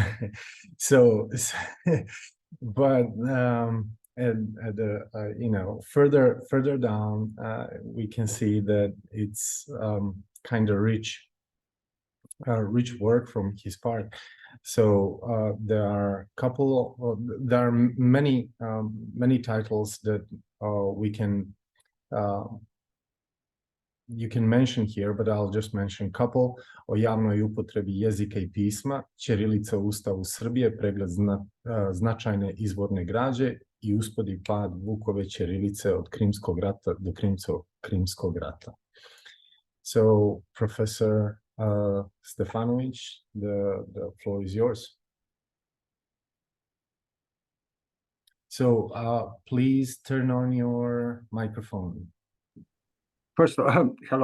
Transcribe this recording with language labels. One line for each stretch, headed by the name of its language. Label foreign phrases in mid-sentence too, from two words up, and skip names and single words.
English: But further down, we can see that it's kind of rich work from his part. So there are many titles that you can mention here, but I'll just mention a couple.
Serbian: O javnoj upotrebi jezika I pisma, ćirilica u Ustavu Srbije, pregled značajne izvorne građe I uspod I pad Vukove ćirilice od Krimskog rata do Krimskog rata.
English: So, Professor Stefanovic, the floor is yours. So, please turn on your microphone. First of all, hello.